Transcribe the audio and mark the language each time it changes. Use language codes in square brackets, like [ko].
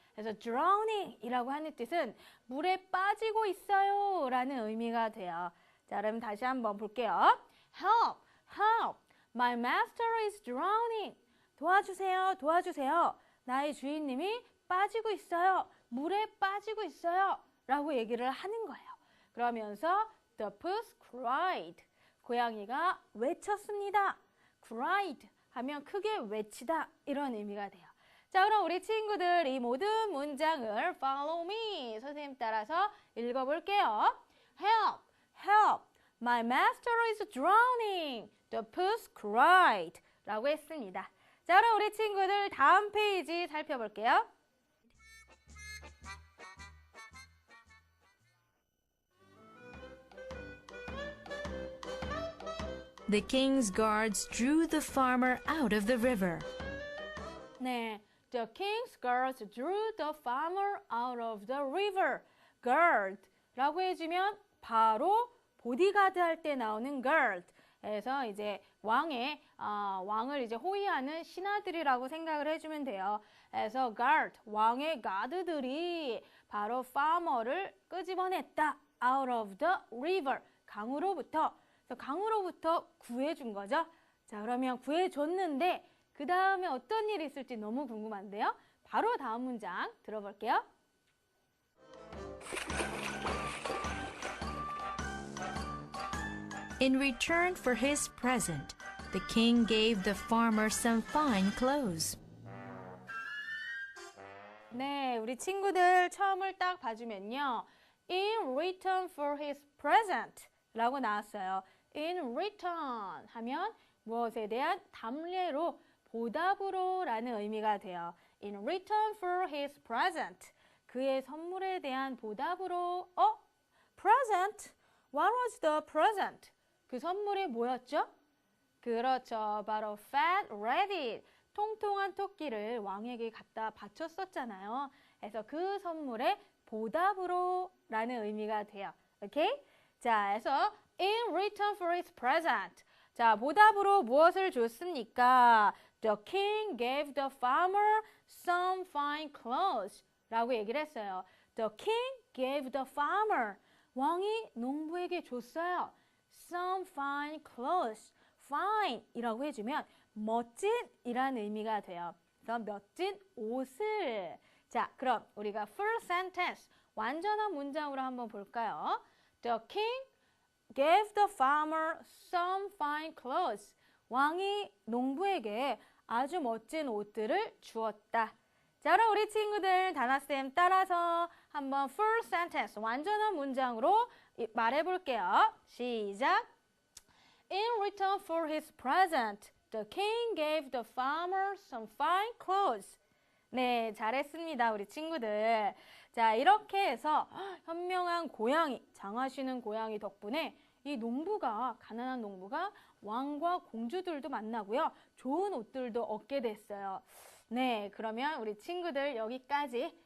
[ko] 그래서 drowning 이라고 하는 뜻은 물에 빠지고 있어요 라는 의미가 돼요. 자, 그럼 다시 한번 볼게요. [en] Help! Help! My master is drowning. [ko] 도와주세요, 도와주세요. 나의 주인님이 빠지고 있어요. 물에 빠지고 있어요. 라고 얘기를 하는 거예요. 그러면서 [en] the puss cried. [ko] 고양이가 외쳤습니다. cried 하면 크게 외치다 이런 의미가 돼요. 자, 그럼 우리 친구들 이 모든 문장을 [en] follow me [ko] 선생님 따라서 읽어볼게요. [en] Help! Help! My master is drowning. The puss cried. [ko] 라고 했습니다. 자, 그럼 우리 친구들 다음 페이지 살펴볼게요. [en] The king's guards drew the farmer out of the river. 네, the king's guards drew the farmer out of the river. [ko] guard라고 해주면 바로 보디가드 할 때 나오는 guard. 그래서 이제 왕을 이제 호위하는 신하들이라고 생각을 해주면 돼요. 그래서 guard, 왕의 가드들이 바로 farmer를 끄집어냈다. [en] out of the river, [ko] 강으로부터. 그래서 강으로부터 구해준 거죠. 자, 그러면 구해줬는데 그 다음에 어떤 일이 있을지 너무 궁금한데요. 바로 다음 문장 들어볼게요. [en] In return for his present, the king gave the farmer some fine clothes. [ko] 네, 우리 친구들 처음을 딱 봐주면요. [en] In return for his present [ko] 라고 나왔어요. [en] In return [ko] 하면 무엇에 대한 담례로, 보답으로 라는 의미가 돼요. [en] In return for his present. [ko] 그의 선물에 대한 보답으로. [en] present? What was the present? [ko] 그 선물이 뭐였죠? 그렇죠. [en] 바로 fat rabbit. [ko] 통통한 토끼를 왕에게 갖다 바쳤었잖아요. 그래서 그 선물의 보답으로 라는 의미가 돼요. 오케이? 자, 그래서 [en] in return for his present. [ko] 자, 보답으로 무엇을 줬습니까? [en] The king gave the farmer some fine clothes. [ko] 라고 얘기를 했어요. [en] The king gave the farmer. [ko] 왕이 농부에게 줬어요. [en] Some fine clothes. [ko] fine 이라고 해주면 멋진 이라는 의미가 돼요. 그래서 멋진 옷을. 자, 그럼 우리가 [en] full sentence, [ko] 완전한 문장으로 한번 볼까요? [en] The king gave the farmer some fine clothes. [ko] 왕이 농부에게 아주 멋진 옷들을 주었다. 자, 그럼 우리 친구들 다나쌤 따라서 한번 [en] full sentence, [ko] 완전한 문장으로 말해볼게요. 시작! [en] In return for his present, the king gave the farmer some fine clothes. [ko] 네, 잘했습니다, 우리 친구들. 자, 이렇게 해서 현명한 고양이, 장하시는 고양이 덕분에 이 농부가, 가난한 농부가 왕과 공주들도 만나고요. 좋은 옷들도 얻게 됐어요. 네, 그러면 우리 친구들 여기까지.